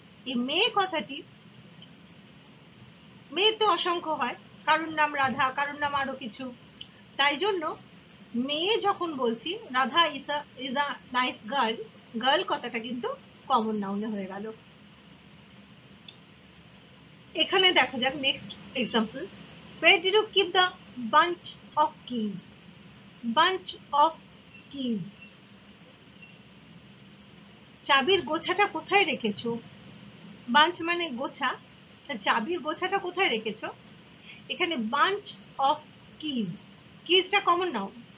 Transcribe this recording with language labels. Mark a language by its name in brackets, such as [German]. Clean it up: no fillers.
[Bangla] এই মেয়ে কথাটি, মেয়ে তো অসংখ্য হয়, কারোর নাম রাধা, কারোর নাম আরো কিছু, তাই জন্য মেয়ে যখন বলছি [English] Radha is a nice girl, [Bangla] girl কথাটা কিন্তু কমন নাউনে হয়ে গেল। এখানে দেখা যাক next example, [English] where did you keep the bunch of keys? bunch of keys, [Bangla] চাবির গোছাটা কোথায় রেখেছো? বাঞ্চ মানে গোছা, চাবির গোছাটা কোথায় রেখেছো? এখানে [English] bunch of keys, [Bangla] কিজটা common noun.